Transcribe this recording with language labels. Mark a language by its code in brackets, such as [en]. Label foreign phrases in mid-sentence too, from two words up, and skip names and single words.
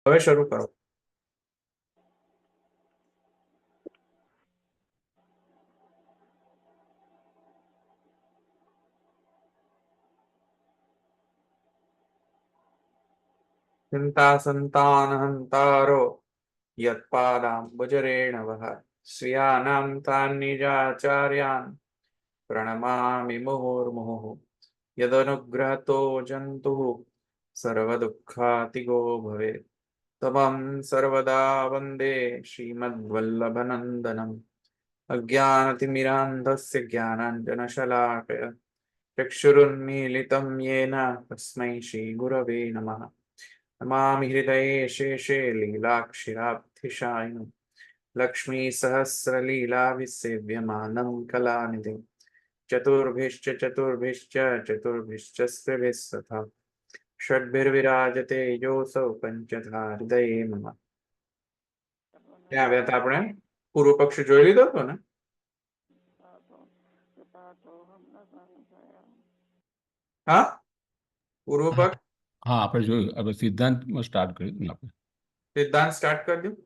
[gu] હવે શરૂ કરો. [sa] ચિંતા સંતાનહંતારો યત્પાદાંબુજરેણવઃ સ્વીયાનાં તાન નિજાચાર્યાન પ્रणमामि मुहुर्मुहुः यदनुग्रहतो जन्तुः सर्वदुःखातिगो भवेत् तमं सर्वदा वन्दे श्रीमद्वल्लभनन्दनम् अज्ञानतिमिरान्धस्य ज्ञानाञ्जनशलाकया चक्षुरुन्मीलितं येन तस्मै श्रीगुरवे नमः. नमामि हृदये शेषे लीलाक्षिराब्धिशायिनं लक्ष्मीसहस्रलीलाविसेव्यमानं कलानिधिं चतुर्भिश्च स्त्रिभिस्तथा षड्भिर्विराजते योऽसौ पञ्चधा हृदये मम. [gu] ત્યાં આવ્યા હતા આપણે પૂર્વ પક્ષ જોઈ લીધો હતો ને? હા, પૂર્વ પક્ષ. હા, આપણે જોયું. આપણે સિદ્ધાંતમાં સ્ટાર્ટ કર્યું આપણે. સિદ્ધાંત સ્ટાર્ટ કરી દો.